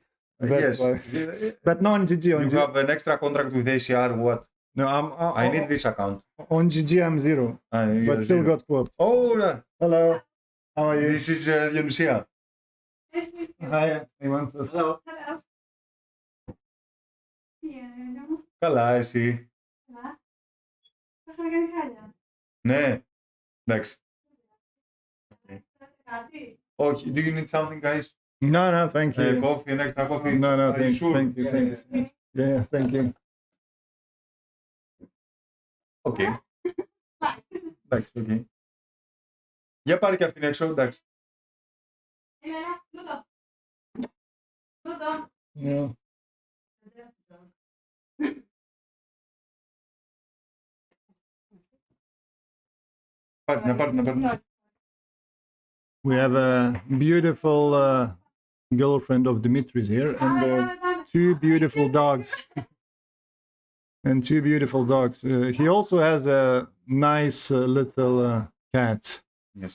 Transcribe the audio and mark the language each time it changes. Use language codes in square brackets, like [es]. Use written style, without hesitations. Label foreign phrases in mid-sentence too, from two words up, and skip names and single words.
[en] Yes. But not on GG. On You have an extra contract with ACR. What? No, I need this account. On GG, I'm 0. But still got quotes. Oh, hello. How are you? This is Dionysia. Hi. I want to. Hello. Hello. Pieno. [el] Καλά, εσύ. Καλά. Θα είχαμε κάνει χάλια. Ναι. Εντάξει. Κάτι. Όχι. [en] Do you need something, guys? No, thank you. Coffee, an extra coffee? No, Are you sure? thank you. Yeah, thank you. Okay. Εντάξει, okay. [el] Για πάρε και αυτήν έξω, εντάξει. Έλα, νούτο. Νούτο. [en] Yeah. [el] Πάρτε να. [en] We have a beautiful girlfriend of Dimitri's here, and two beautiful dogs. And two beautiful dogs. He also has a nice little cat. Yes.